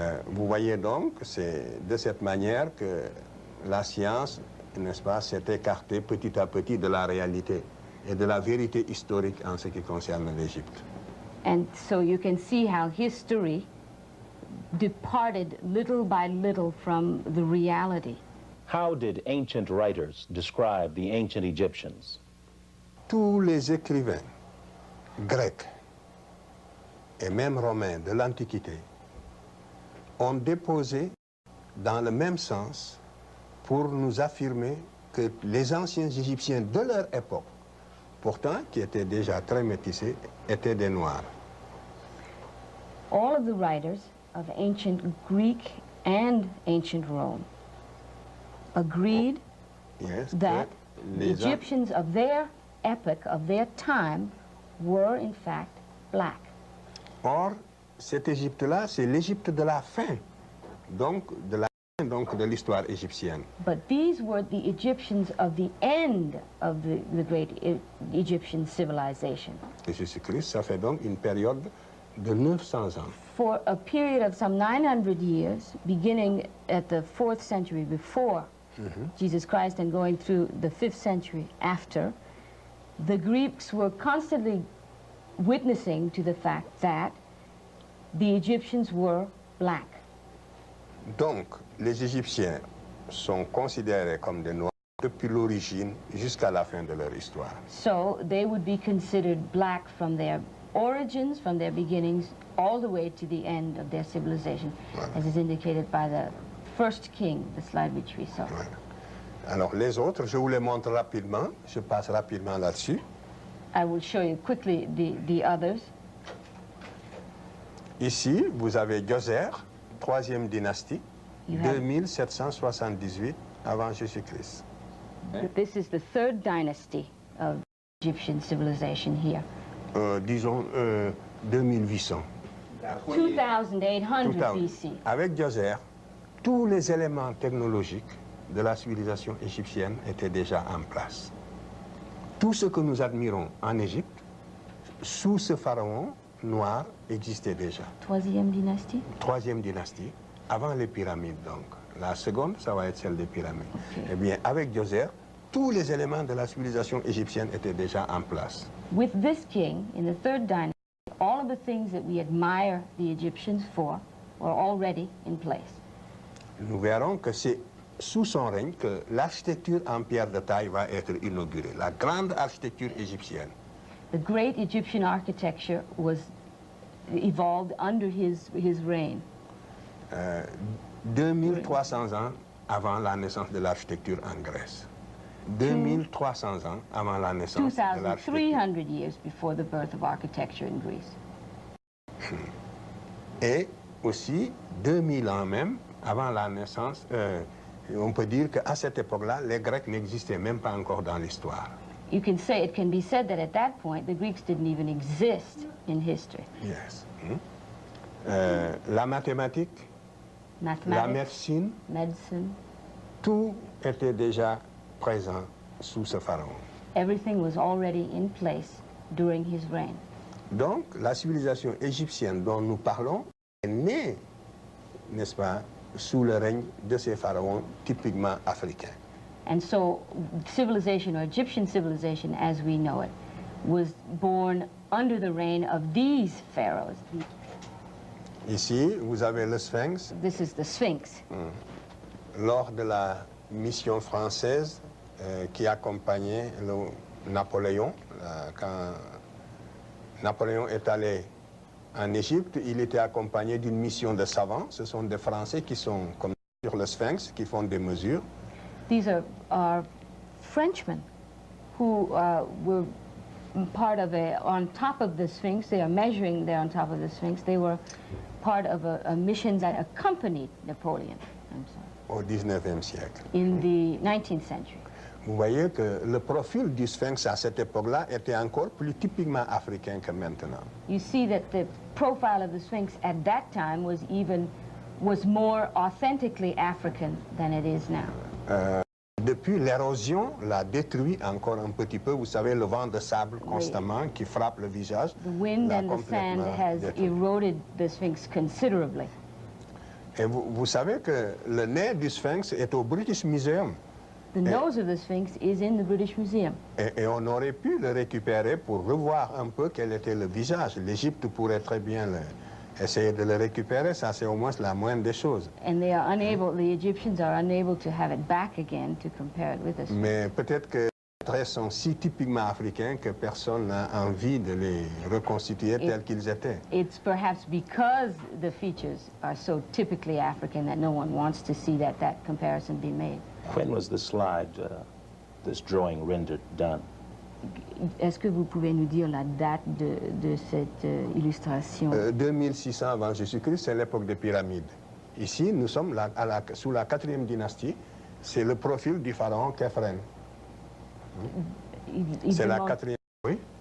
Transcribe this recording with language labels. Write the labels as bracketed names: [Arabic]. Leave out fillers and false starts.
[French] Vous voyez donc, c'est de cette manière que la science, n'est-ce pas, s'est écartée petit à petit de la réalité et de la vérité historique en ce qui concerne l'Égypte. [English] And so you can see how history departed little by little from the reality. How did ancient writers describe the ancient Egyptians? [French] Tous les écrivains grecs et même romains de l'Antiquité ont déposé dans le même sens pour nous affirmer que les anciens Égyptiens de leur époque, pourtant qui étaient déjà très métissés, étaient des Noirs. [English] All of the writers of ancient Greek and ancient Rome agreed Yes, that [French] que [English] the [French] les [English] Egyptians of their epoch, of their time, were in fact black. [French] Or, cette Égypte-là, c'est l'Égypte de la fin, donc de l'histoire égyptienne. [English] But these were the Egyptians of the end of the great Egyptian civilization. [French] Et Jésus-Christ, ça fait donc une période de 900 ans. [English] For a period of some 900 years, beginning at the 4th century before Jesus Christ and going through the 5th century after, the Greeks were constantly witnessing to the fact that the Egyptians were black. [French] Donc, les Égyptiens sont considérés comme des Noirs depuis l'origine jusqu'à la fin de leur histoire. [English] So they would be considered black from their origins, from their beginnings, all the way to the end of their civilization, as is indicated by the first king, the slide which we saw. [French] Voilà. Alors, les autres, je vous les montre rapidement. Je passe rapidement là-dessus. [English] I will show you quickly the others. [French] Ici, vous avez Djoser, 3e dynastie, [English] You have- [French] 2778 avant Jésus-Christ. [English] This is the 3rd dynasty of Egyptian civilization here. [French] Disons 2800. [English] 2800 [French] Tout à- [English] BC. [French] Avec Djoser, tous les éléments technologiques de la civilisation égyptienne étaient déjà en place. Tout ce que nous admirons en Égypte, sous ce pharaon noir, existait déjà. 3e dynastie? 3e dynastie, avant les pyramides donc. La seconde, ça va être celle des pyramides. Ok. Eh bien, avec Djoser, tous les éléments de la civilisation égyptienne étaient déjà en place. [English] With this king, in the 3rd dynasty, all of the things that we admire the Egyptians for were already in place. [French] Nous verrons que c'est sous son règne que l'architecture en pierre de taille va être inaugurée, la grande architecture égyptienne. [English] The great Egyptian architecture was evolved under his reign. [French] 2300 ans avant la naissance de l'architecture en Grèce. 2300 ans avant la naissance de l'architecture. [English] 2,300 years before the birth of architecture in Greece. [French] Et aussi 2000 ans même avant la naissance, on peut dire qu'à cette époque-là, les Grecs n'existaient même pas encore dans l'histoire. [English] It can be said that at that point, the Greeks didn't even exist in history. Yes. [French] La mathématique, la [English] Mathematics, [French] médecine, [English] medicine, [French] tout était déjà présent sous ce pharaon. [English] everything was already in place during his reign. [French] Donc, la civilisation égyptienne dont nous parlons est née, n'est-ce pas, sous le règne de ces pharaons typiquement africains. [English] And so civilization, or Egyptian civilization as we know it, was born under the reign of these pharaohs. [French] Ici, vous avez le Sphinx. [English] This is the Sphinx. [French] Lors de la mission française qui accompagnait Napoléon, quand Napoléon est allé en Égypte, il était accompagné d'une mission de savants. Ce sont des Français qui sont comme sur le Sphinx, qui font des mesures. [English] These are Frenchmen who were part of on top of the Sphinx. They are measuring there on top of the Sphinx. They were part of a mission that accompanied Napoleon. I'm sorry. [French] Au 19e siècle. [English] In the 19th century. [French] Vous voyez que le profil du Sphinx à cette époque-là était encore plus typiquement africain que maintenant. [English] You see that the profile of the Sphinx at that time was more authentically African than it is now. [French] Depuis, l'érosion l'a détruit encore un petit peu. Vous savez, le vent de sable constamment qui frappe le visage. [English] The wind and the sand has eroded the Sphinx considerably. [French] Et vous savez que le nez du Sphinx est au British Museum. [English] The nose of the Sphinx is in the British Museum. [French] Et on aurait pu le récupérer pour revoir un peu quel était le visage. L'Égypte pourrait très bien essayer de le récupérer, ça c'est au moins la moindre des choses. [English] And they are unable, the Egyptians are unable to have it back again to compare it with the Sphinx. [French] Mais peut-être que les traits sont si typiquement africains que personne n'a envie de les reconstituer tels qu'ils étaient. [English] It's perhaps because the features are so typically African that no one wants to see that comparison be made. When was the slide, this drawing rendered done? [French] Est-ce que vous pouvez nous dire la date de cette illustration? 2600 avant Jésus-Christ, c'est l'époque des pyramides. Ici, nous sommes sous la 4e dynastie. C'est le profil du pharaon Khéphren. C'est la 4e. Oui?